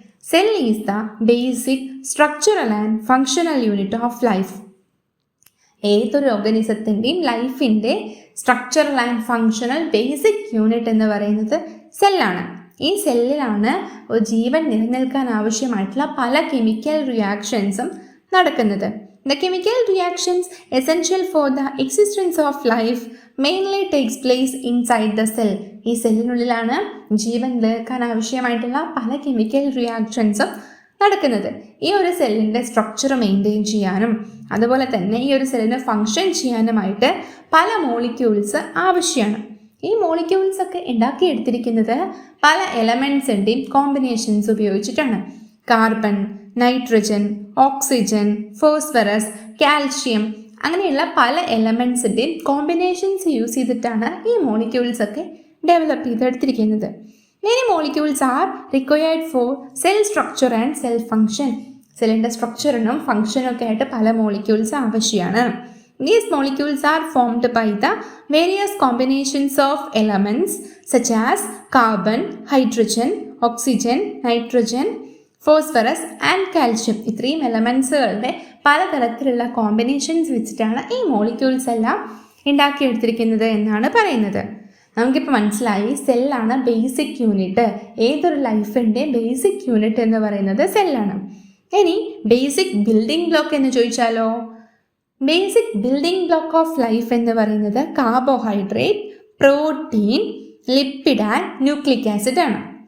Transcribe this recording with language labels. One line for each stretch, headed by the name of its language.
English: Cell is the basic structural and functional unit of life.
Malayalam: ഏതൊരു ഓർഗനിസത്തിൻ്റെയും ലൈഫിൻ്റെ structural and functional basic unit എന്ന് പറയുന്നത് സെല്ലാണ്. ഈ സെല്ലിലാണ് ജീവൻ നിലനിൽക്കാൻ ആവശ്യമായിട്ടുള്ള പല കെമിക്കൽ റിയാക്ഷൻസും നടക്കുന്നത്. The chemical reactions essential for the existence of life mainly takes place inside the cell. ഈ സെല്ലിനുള്ളിലാണ് ജീവൻ നിലനിൽക്കാൻ ആവശ്യമായിട്ടുള്ള പല കെമിക്കൽ റിയാക്ഷൻസും നടക്കുന്നത്. ഈ ഒരു സെല്ലിൻ്റെ സ്ട്രക്ചർ മെയിൻറ്റെയിൻ ചെയ്യാനും അതുപോലെ തന്നെ ഈ ഒരു സെല്ലിന് ഫങ്ഷൻ ചെയ്യാനുമായിട്ട് പല മോളിക്യൂൾസ് ആവശ്യമാണ്. ഈ മോളിക്യൂൾസ് ഒക്കെ ഉണ്ടാക്കിയെടുത്തിരിക്കുന്നത് പല എലമെൻസിൻ്റെയും കോമ്പിനേഷൻസ് ഉപയോഗിച്ചിട്ടാണ്. Carbon, nitrogen, oxygen, phosphorus, calcium അങ്ങനെയുള്ള പല എലമെൻസിൻ്റെയും കോമ്പിനേഷൻസ് യൂസ് ചെയ്തിട്ടാണ് ഈ മോളിക്യൂൾസ് ഒക്കെ develop ചെയ്തെടുത്തിരിക്കുന്നത്.
English: Many molecules are required for cell structure and cell function.
Malayalam: സെല്ലിൻ്റെ സ്ട്രക്ചറിനും ഫങ്ഷനും ഒക്കെ ആയിട്ട് പല മോളിക്യൂൾസ് ആവശ്യമാണ്.
English: These molecules are formed by the various combinations of elements such as carbon, hydrogen, oxygen, nitrogen, phosphorus and calcium.
Malayalam: ഇത്രയും എലമെൻസുകളുടെ പലതരത്തിലുള്ള combinations വെച്ചിട്ടാണ് ഈ molecules എല്ലാം ഉണ്ടാക്കിയെടുത്തിരിക്കുന്നത് എന്നാണ് പറയുന്നത്. നമുക്കിപ്പോൾ മനസ്സിലായി സെല്ലാണ് ബേസിക് യൂണിറ്റ്. ഏതൊരു ലൈഫിൻ്റെ ബേസിക് യൂണിറ്റ് എന്ന് പറയുന്നത് സെല്ലാണ്. ഇനി ബേസിക് ബിൽഡിംഗ് ബ്ലോക്ക് എന്ന് ചോദിച്ചാലോ? Basic building block of life എന്ന് പറയുന്നത് carbohydrate, protein, lipid and nucleic acid ആണ്.